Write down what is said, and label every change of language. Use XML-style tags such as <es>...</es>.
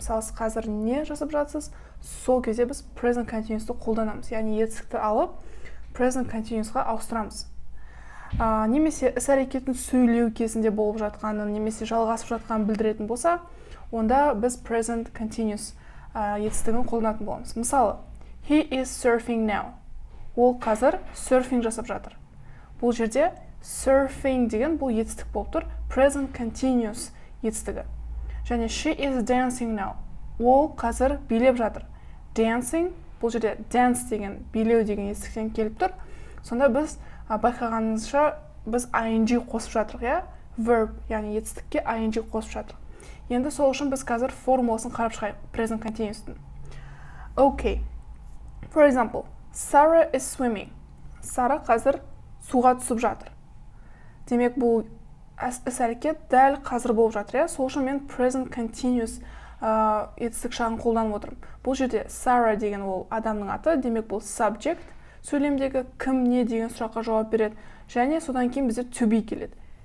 <kk>Мысалы, қазір не жасап жатсыз, сол кезде біз present continuous'ты қолданамыз. Яғни етістікті алып present continuous'ға ауыстырамыз. Немесе іс-әрекеттің сөйлеу кезінде болып жатқанын, немесе жалғасып жатқанын білдіретін болса, онда біз present continuous етістігін қолданатын боламыз.</kk> <en>Мысалы, he is surfing now.</en> <kk>Ол қазір surfing жасап жатыр. Бұл жерде surfing деген бұл етістік болып тұр, present continuous етістігі.</kk> <en>Және she is dancing now.</en> <kk>Ол қазір билеп жатыр. Dancing, бұл жерде dance деген, билеу деген етістіктен келіп тұр. Сонда біз байқағаныңызша біз ing қосып жатырық, я? Verb, яғни етістікке ing қосып жатырық. Енді сол үшін біз қазір формуласын қарап шығайық, present continuous'тың.</kk> <en>Okay. For example, Sarah is swimming.</en> <kk>Сара қазір суға түсіп жатыр. Демек, бұл іс-әрекет дәл қазір болып жатыр, я? Сол үшін мен present continuous етістік шағын қолданып отырмын. Бұл жерде Sarah деген ол адамның аты, демек бұл subject. Сөйлемдегі кім, не деген сұраққа жауап береді. Және содан кейін бізде to be келеді.</kk>